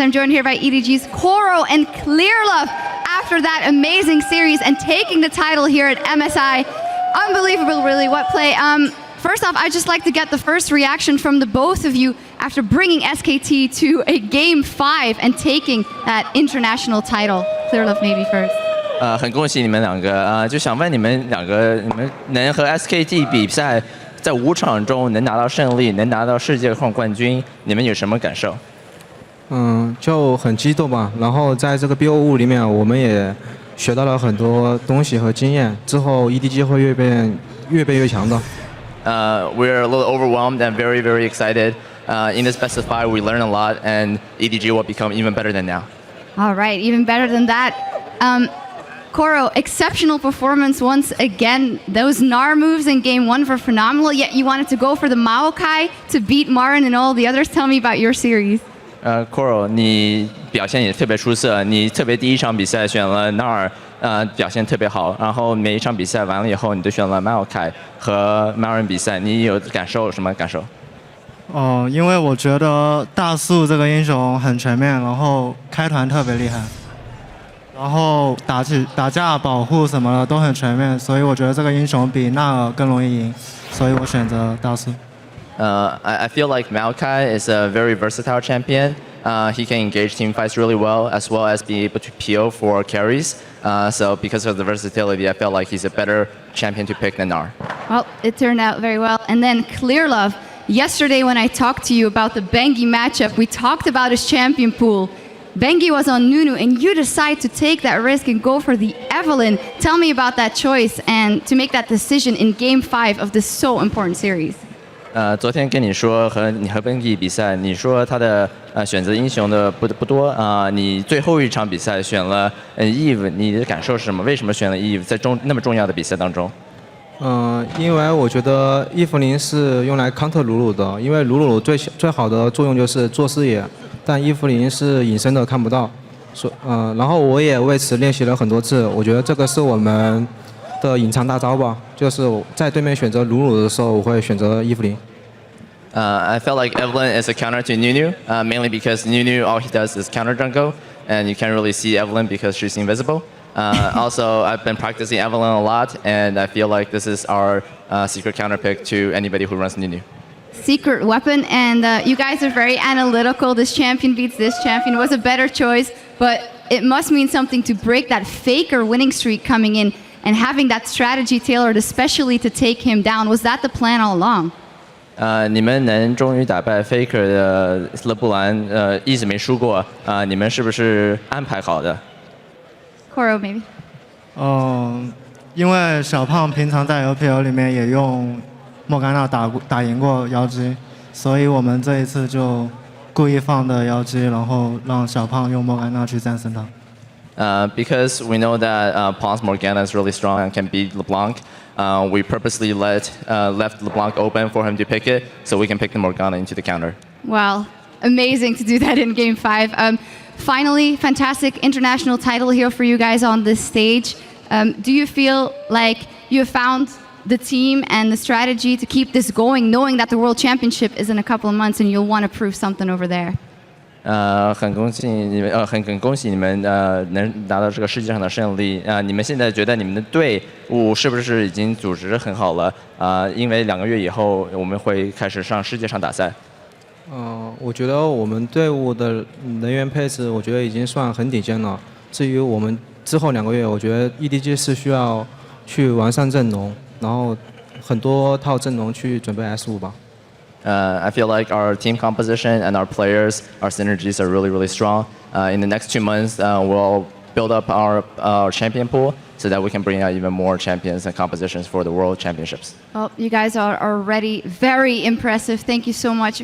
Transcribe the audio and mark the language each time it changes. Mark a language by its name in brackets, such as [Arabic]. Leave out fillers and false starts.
[English] I'm joined here by EDG's Koro and Clearlove after that amazing series and taking the title here at MSI. Unbelievable, really. What play? First off, I'd just like to get the first reaction from the both of you after bringing SKT to a Game 5 and taking that international title. Clearlove maybe first. [Chinese] 很恭喜你们两个就想问你们两个，你们能和 SKT 比赛，在5场中能拿到胜利，能拿到世界冠军，你们有什么感受？就很激动吧。然后在这个 BO5里面，我们也学到了很多东西和经验，之后 EDG 会越变越强的。 [English] We're a little overwhelmed and very, very excited. In this best of 5, we learn a lot, and EDG will become even better than now. All right, even better than that. Koro, exceptional performance once again. Those Gnar moves in Game 1 were phenomenal, yet you wanted to go for the Maokai to beat Marin and all the others. Tell me about your series. [Chinese] Koro, 你表现也特别出色，你特别第一场比赛选了 Gnar，表现特别好，然后每一场比赛完了以后，你都选了 Maokai 和 Marin 比赛，你有什么感受？因为我觉得大树这个英雄很全面，然后开团特别厉害，然后打架保护什么的都很全面，所以我觉得这个英雄比纳尔更容易赢，所以我选择大树。 [English] I feel like Maokai is a very versatile champion. He can engage team fights really well as be able to PO for carries. So because of the versatility, I felt like he's a better champion to pick than Gnar. Well, it turned out very well. And then Clearlove, yesterday when I talked to you about the Bengi matchup, we talked about his champion pool. Bengi was on Nunu, and you decide to take that risk and go for the Evelyn. Tell me about that choice and to make that decision in Game 5 of this so important series. [Chinese] 昨天跟你说你和 Bengi 比赛，你说他的选择英雄的不多你最后一场比赛选了Eve， 你的感受是什么？为什么选了 Eve 在那么重要的比赛当中？因为我觉得伊芙琳是用来 counter 鲁鲁的，因为鲁鲁最好的作用就是做视野，但伊芙琳是隐身的看不到，然后我也为此练习了很多次，我觉得这个是我们的隐藏大招吧，就是在对面选择鲁鲁的时候，我会选择伊芙琳。 [English] I felt like Evelyn is a counter to Nunu, mainly because Nunu all he does is counter jungle, and you can't really see Evelyn because she's invisible. Also, I've been practicing Evelyn a lot, and I feel like this is our secret counter pick to anybody who runs Nunu. Secret weapon, and you guys are very analytical. This champion beats this champion. It was a better choice, but it must mean something to break that FLICKR winning streak coming in and having that strategy tailored especially to take him down. Was that the plan all along? [Chinese] 你们能终于打败 FLICKR 的勒布兰，一直没输过你们是不是安排好的？ [English] Koro maybe. [Chinese] 因为小胖平常在 LPL 里面也用莫甘娜打赢过妖姬，所以我们这一次就故意放的妖姬，然后让小胖用莫甘娜去战胜他。 [English] Because we know that Pawn's Morgana is really strong and can beat LeBlanc, we purposely left LeBlanc open for him to pick it, so we can pick the Morgana into the counter. Wow, amazing to do that in Game 5. Finally, fantastic international title here for you guys on this stage. Do you feel like you have found the team and the strategy to keep this going, knowing that the World Championship is in a couple of months and you'll want to prove something over there? [Chinese] 很恭喜你们，很恭喜你们能拿到这个世界上的胜利你们现在觉得你们的队伍是不是已经组织很好了因为2个月以后我们会开始上世界上打赛。我觉得我们队伍的人员配置，我觉得已经算很顶尖了。至于我们之后2个月，我觉得 EDG 是需要去完善阵容，然后很多套阵容去准备 S5吧。 [English] I feel like our team composition and our players, our synergies are really, really strong. In the next 2 months, we'll build up our champion pool so that we can bring out even more champions and compositions for the World Championships. Well, you guys are already very impressive. Thank you so much.